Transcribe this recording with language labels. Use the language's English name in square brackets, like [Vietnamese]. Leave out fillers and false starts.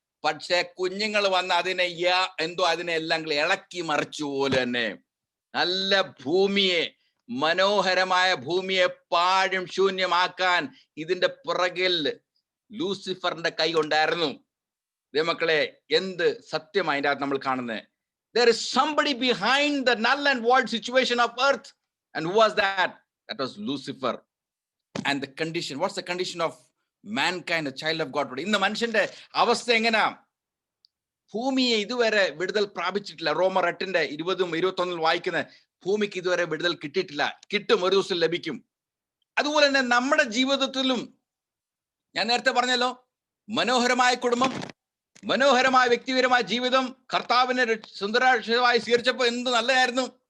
[Malayalam] പക്ഷെ കുഞ്ഞുങ്ങൾ വന്ന് അതിനെ എല്ലാം ഇളക്കി മറിച്ചു പോലെ തന്നെ. നല്ല ഭൂമിയെ, മനോഹരമായ ഭൂമിയെ പാഴും ശൂന്യമാക്കാൻ ഇതിന്റെ പുറകിൽ ലൂസിഫറിന്റെ കൈ ഉണ്ടായിരുന്നു. മക്കളെ, എന്ത് സത്യം അതിൻ്റെ അകത്ത് നമ്മൾ കാണുന്നത്. [English] There is somebody behind the null and void situation of earth. And who was that? That was Lucifer. And the condition, what's the condition of mankind, a child of God today? [Malayalam] ഇന്ന് മനുഷ്യന്റെ അവസ്ഥ എങ്ങനെയാ? ഭൂമിയെ ഇതുവരെ വിടുതൽ പ്രാപിച്ചിട്ടില്ല. റോമർ 8:20-21 വായിക്കുന്ന ഭൂമിക്ക് ഇതുവരെ വിടുതൽ കിട്ടിയിട്ടില്ല. കിട്ടും, ഒരു ദിവസം ലഭിക്കും. അതുപോലെ തന്നെ നമ്മുടെ ജീവിതത്തിലും ഞാൻ നേരത്തെ പറഞ്ഞല്ലോ, മനോഹരമായ കുടുംബം, മനോഹരമായ വ്യക്തിപരമായ ജീവിതം, കർത്താവിനെ സുന്ദരമായി സ്വീകരിച്ചപ്പോൾ എന്ത് നല്ലതായിരുന്നു.